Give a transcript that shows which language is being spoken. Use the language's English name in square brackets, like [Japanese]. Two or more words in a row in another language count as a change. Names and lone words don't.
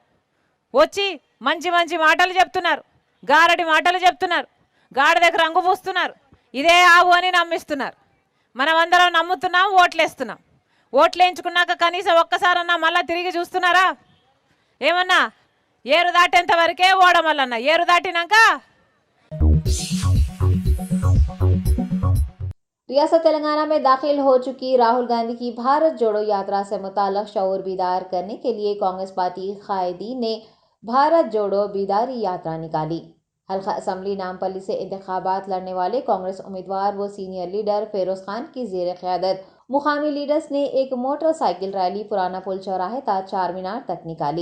[Telugu] వచ్చి మంచి మంచి మాటలు చెప్తున్నారు, గారడి మాటలు చెప్తున్నారు, గాడిదకు రంగు పూస్తున్నారు, ఇదే ఆవు అని నమ్మిస్తున్నారు. మనమందరం నమ్ముతున్నాం, ఓట్లేస్తున్నాం. ఓట్లు వేయించుకున్నాక కనీసం ఒక్కసారన్నా మళ్ళీ తిరిగి చూస్తున్నారా? ఏమన్నా ఏరు దాటేంత వరకే ఓడమల్లన్న, ఏరు దాటినాక [Urdu] ریاست تلنگانہ میں داخل ہو چکی راہل گاندھی کی بھارت جوڑو یاترا سے متعلق شعور بیدار کرنے کے لیے کانگریس پارٹی قائدین نے بھارت جوڑو بیداری یاترا نکالی۔ حلقہ اسمبلی نامپلی سے انتخابات لڑنے والے کانگریس امیدوار و سینئر لیڈر فیروز خان کی زیر قیادت مقامی لیڈرز نے ایک موٹر سائیکل ریلی پرانا پل چوراہے تا چار مینار تک نکالی۔